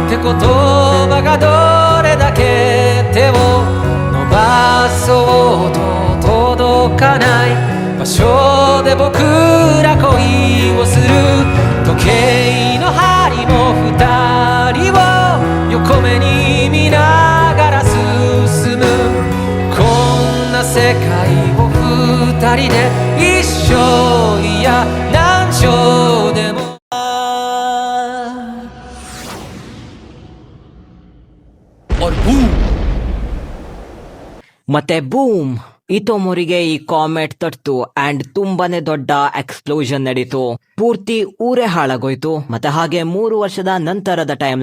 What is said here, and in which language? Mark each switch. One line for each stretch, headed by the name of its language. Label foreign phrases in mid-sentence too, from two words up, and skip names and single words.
Japanese: 言葉がどれだけ手を伸ばそうと届かない場所で僕ら恋をする時計の針も二人を横目に見ながら進むこんな世界を二人で一生いや何生でも
Kannada: ಮತ್ತೆ ಬೂಮ್ ಇತೋಮೋರಿಗೆ ಈ ಕಾಮೆಟ್ ತಟ್ತು ಅಂಡ್ ತುಂಬಾನೇ ದೊಡ್ಡ ಎಕ್ಸ್ಪ್ಲೋಷನ್ ನಡೀತು ಪೂರ್ತಿ ಊರೇ ಹಾಳಾಗೋಯ್ತು ಮತ್ತೆ ಹಾಗೆ 3 ವರ್ಷದ ನಂತರದ ಟೈಮ್